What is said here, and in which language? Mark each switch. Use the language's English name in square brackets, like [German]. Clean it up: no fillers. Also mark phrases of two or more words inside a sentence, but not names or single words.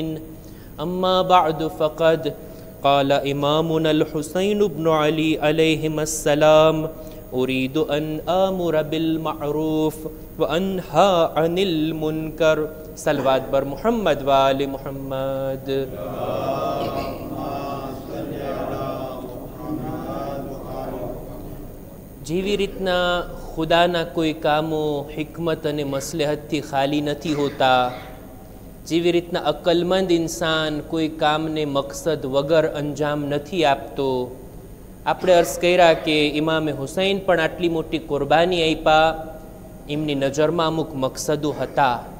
[Arabic] أما بعد فقد قال إمامنا الحسين بن علي عليهما السلام أريد أن آمر بالمعروف وأنهى عن المنكر. [Persian] صلوات بر محمد و آل محمد. [Gujarati] જેવી રીતના ખુદાના કોઈ કામો હિકમત અને મસલહતથી ખાલી નથી હોતા, જેવી રીતના અક્કલમંદ ઇન્સાન કોઈ કામને મકસદ વગર અંજામ નથી આપતો, આપણે અર્ઝ કર્યા કે ઇમામે હુસૈન પણ આટલી મોટી કુરબાની આપ્યા, એમની નજરમાં અમુક મકસદો હતા,